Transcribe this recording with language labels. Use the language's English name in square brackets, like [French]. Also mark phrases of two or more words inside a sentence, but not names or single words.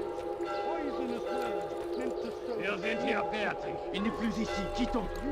[English] Poisonous words meant to sow. [German] Wir sind hier fertig. [French] Il n'est plus ici, quittons.